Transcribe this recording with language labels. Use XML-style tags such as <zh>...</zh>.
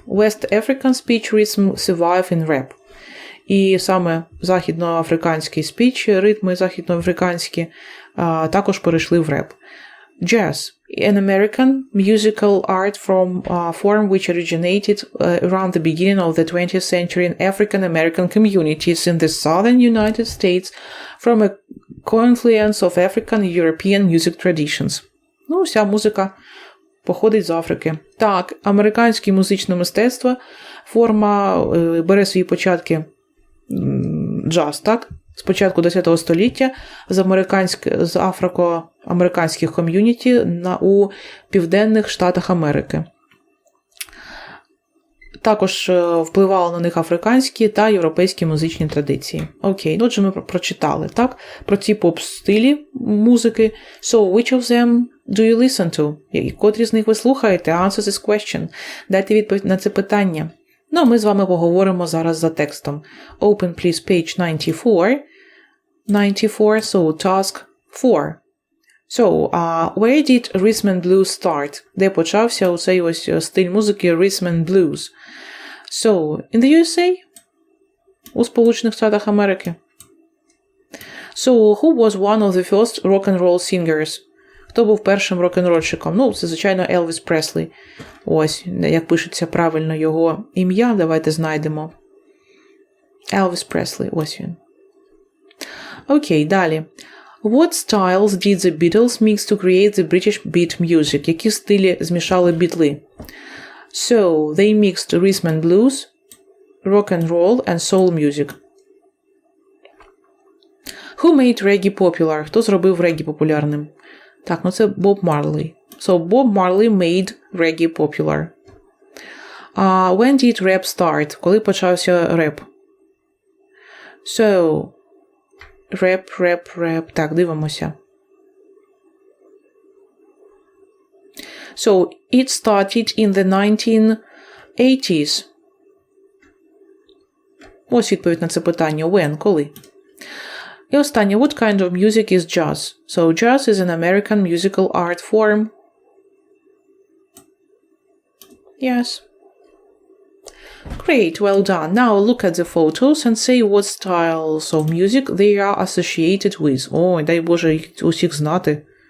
<en>West African speech rhythm survive in rap.</en> <uk>І саме західноафриканський спіч, ритми західноафриканські, також перейшли в реп.</uk> <en>Jazz, an American musical art form which originated around the beginning of the 20th century in African American communities in the southern United States from a confluence of African and European music traditions.</en> <uk>Ну, вся музика походить з Африки. Так, американське музичне мистецтво, форма бере свої початки джаз, так? З початку ХХ століття з афроамериканських ком'юніті у Південних Штатах Америки. Також впливали на них африканські та європейські музичні традиції. Окей, отже ми прочитали, так? Про ці поп-стилі музики.</uk> <en>So, which of them do you listen to?</en> <uk>Котрі з них ви слухаєте?</uk> <en>Answer this question.</en> <uk>Дайте відповідь на це питання. Ну, ми з вами поговоримо зараз за текстом.</uk> <en>Open, please, page 94. 94, so task 4. So, where did rhythm and blues start?</en> <uk>Де почався оцей ось стиль музики rhythm and blues?</uk> <en>So, in the USA?</en> <uk>У Сполучених Штатах Америки.</uk> <en>So, who was one of the first rock and roll singers?</en> <uk>Хто був першим рок-н-рольщиком? Ну, це, звичайно, Елвіс Преслі. Ось, як пишеться правильно його ім'я, давайте знайдемо. Елвіс Преслі, ось він. Окей, далі.</uk> <en>What styles did the Beatles mix to create the British beat music?</en> <uk>Які стилі змішали бітли?</uk> <en>So, they mixed rhythm and blues, rock and roll and soul music. Who made reggae popular?</en> <uk>Хто зробив регі популярним? Так, ну це Боб Марлі.</uk> <en>So, Bob Marley made reggae popular. When did rap start?</en> <uk>Коли почався реп?</uk> <en>So, rap.</en> <uk>Так, дивимося.</uk> <en>So, it started in the 1980s.</en> <uk>Ось відповідь на це питання. When? Коли? І останнє.</uk> <en>What kind of music is jazz? So, jazz is an American musical art form. Yes. Great, well done. Now look at the photos and say what styles of music they are associated with.</en> <uk>Ой, дай Боже, їх усіх знати.</uk>